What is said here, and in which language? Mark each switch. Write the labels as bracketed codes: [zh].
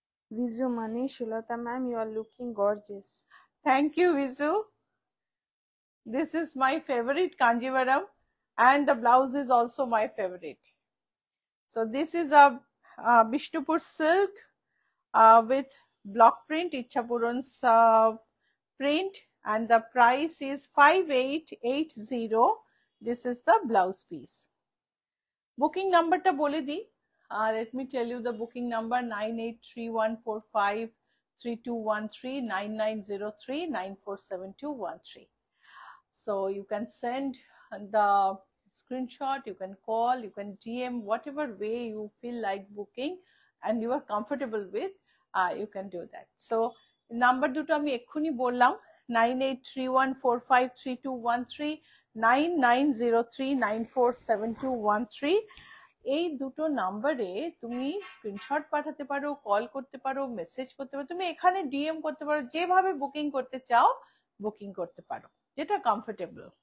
[en] Biju Mani, Srilata ma'am, you are looking gorgeous. Thank you Biju. This is my favorite Kanjivaram, and the blouse is also my favorite. So this is a Bishnupur silk with block print, Ichhapuran's print, and the price is 5880. This is the blouse piece. [bn] Booking number ta bole di. [en] Let me tell you the booking number: 9831453213, 9903947213. So you can send the screenshot, you can call, you can DM, whatever way you feel like booking and you are comfortable with, you can do that. [bn] So number দুটো আমি এক্ষুনি বললাম, 9831453213, 9903947213। এই দুটো নাম্বারে তুমি screenshot পাঠাতে পারো, কল করতে পারো, মেসেজ করতে পারো, তুমি এখানে ডিএম করতে পারো, যেভাবে বুকিং করতে চাও বুকিং করতে পারো, যেটা কমফোর্টেবল।